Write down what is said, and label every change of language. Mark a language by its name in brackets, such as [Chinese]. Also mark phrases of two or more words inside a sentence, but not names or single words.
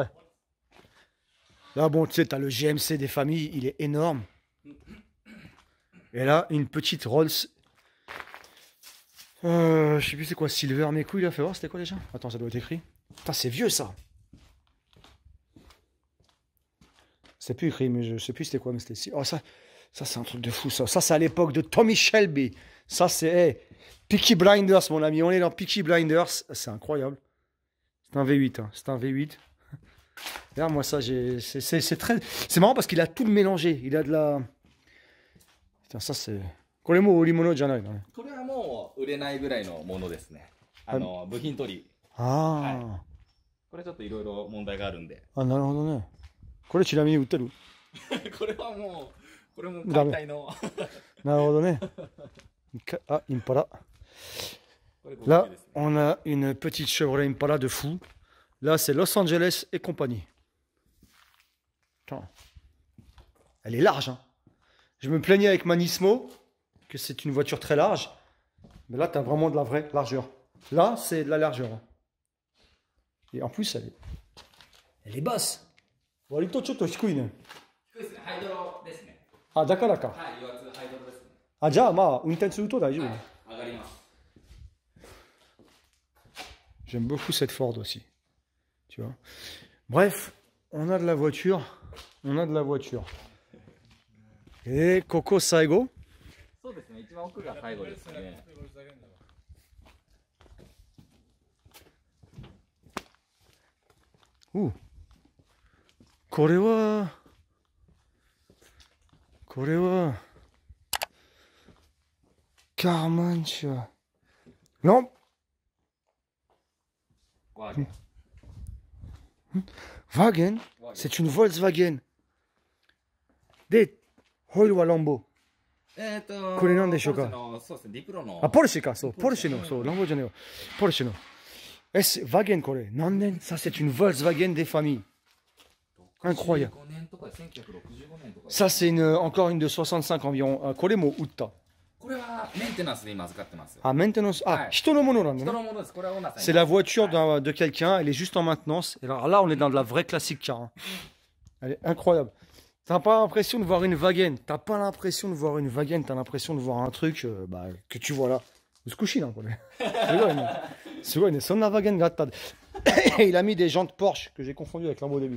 [French] Là, bon, tu sais, tu as le GMC des familles, il est énorme. Et là, une petite Rolls. Je sais plus c'est quoi, Silver, mes couilles, là, fais voir, c'était quoi déjà? Attends, ça doit être écrit. Putain, c'est vieux ça. C'est plus écrit, mais je sais plus c'était quoi, mais c'était. Oh, ça c'est un truc de fou, ça. Ça, c'est à l'époque de Tommy Shelby. Ça, c'est Peaky Blinders, mon ami. On est dans Peaky Blinders. C'est incroyable. C'est un V8, hein. C'est un V8. Regarde, moi, ça, c'est très... C'est marrant parce qu'il a tout mélangé. Il a de la... Putain, ça, c'est... [Japanese] これも売り物じゃないのね。これはもう売れないぐらいのものですね。部品取り。ああ。はい、これちょっといろいろ問題があるんで。あ、なるほどね。これちなみに売ってる？これはもう、これも解体の。なるほどね。Ah, Impala. [French] Là, on a une petite Chevrolet Impala de fou. Là, c'est Los Angeles et compagnie. Putain. Elle est large. Hein. Je me plaignais avec ma Nismo que c'est une voiture très large. Mais là, tu as vraiment de la vraie largeur. Là, c'est de la largeur. Hein. Et en plus, elle est basse. [Japanese] 割とちょっと低いね。低いですね。ハイドロですね。あ、だからか。はい、油圧ハイドロですね。あ、じゃあまあ運転すると大丈夫ね。はい、上がります。 [French] J'aime beaucoup cette Ford aussi. Tu vois. Bref, on a de la voiture. On a de la voiture. Et Coco Saigo. Ouh. [Japanese] これは40万 [French] non Wagen, c'est une Volkswagen. De Hoil wa Lambo. [Japanese] これなんでしょうか。あ、ポルシェか、そう、ポルシェの、そう、ランボじゃねえよ。ポルシェの。 [French] Wagen [Japanese] これ、何年 [French] ça c'est une Volkswagen des familles. Incroyable. Ça c'est encore une de 65 environ. [Japanese] これも売った。これはメンテナンスで今預かってます。 [French] Ah, maintenance. Ah, [Japanese] 人のものなんだね。 [French] C'est la voiture de quelqu'un, elle est juste en maintenance. Et alors là, on est dans de la vraie classique car. Hein. Elle est incroyable. T'as pas l'impression de voir une Wagen. T'as pas l'impression de voir une Wagen. T'as l'impression de voir un truc que tu vois là. Squishy là, quoi. C'est vrai, c'est une Wagen grattade. Il a mis des jantes Porsche que j'ai confondu avec Lambo au début.